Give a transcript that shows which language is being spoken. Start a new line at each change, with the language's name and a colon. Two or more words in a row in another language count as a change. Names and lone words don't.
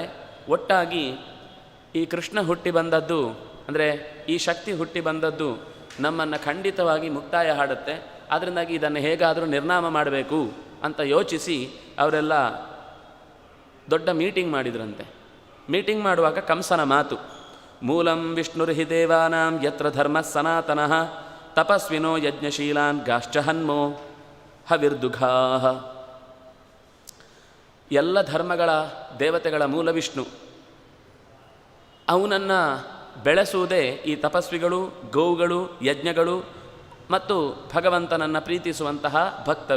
Kannada: ಒಟ್ಟಾಗಿ ಈ ಕೃಷ್ಣ ಹುಟ್ಟಿ ಬಂದದ್ದು, ಅಂದರೆ ಈ ಶಕ್ತಿ ಹುಟ್ಟಿ ಬಂದದ್ದು ನಮ್ಮನ್ನು ಖಂಡಿತವಾಗಿ ಮುಕ್ತಾಯ ಹಾಡುತ್ತೆ. ಅದರಿಂದಾಗಿ ಇದನ್ನು ಹೇಗಾದರೂ ನಿರ್ನಾಮ ಮಾಡಬೇಕು ಅಂತ ಯೋಚಿಸಿ ಅವರೆಲ್ಲ ದೊಡ್ಡ ಮೀಟಿಂಗ್ ಮಾಡಿದ್ರಂತೆ. ಮೀಟಿಂಗ್ ಮಾಡುವಾಗ ಕಂಸನ ಮಾತು,
Sanskrit: ಮೂಲಂ ವಿಷ್ಣುರ್ಹಿ ದೇವಾನಾಂ ಯತ್ರ ಧರ್ಮ ಸನಾತನಃ ತಪಸ್ವಿನೋ ಯಜ್ಞಶೀಲಾನ್ ಗಾಶ್ಚಹನ್ಮೋ ಹವಿರ್ದುಘಾ.
Kannada: ಎಲ್ಲ ಧರ್ಮಗಳ ದೇವತೆಗಳ ಮೂಲ ವಿಷ್ಣು. ಅವನನ್ನು ಬೆಳೆಸುವುದೇ ಈ ತಪಸ್ವಿಗಳು, ಗೋವುಗಳು, ಯಜ್ಞಗಳು ಮತ್ತು ಭಗವಂತನನ್ನು ಪ್ರೀತಿಸುವಂತಹ ಭಕ್ತರು.